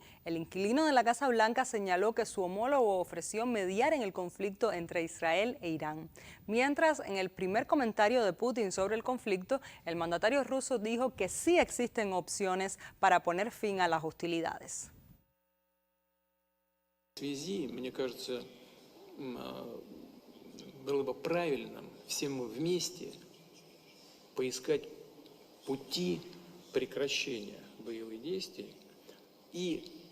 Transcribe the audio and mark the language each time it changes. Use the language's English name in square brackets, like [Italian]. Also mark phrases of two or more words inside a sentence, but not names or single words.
[Spanish] El inquilino de la Casa Blanca señaló que su homólogo ofreció mediar en el conflicto entre Israel e Irán. Mientras, en el primer comentario de Putin sobre el conflicto, el mandatario ruso dijo que sí existen opciones para poner fin a las hostilidades. [Russian] Всем вместе поискать пути прекращения боевых действий и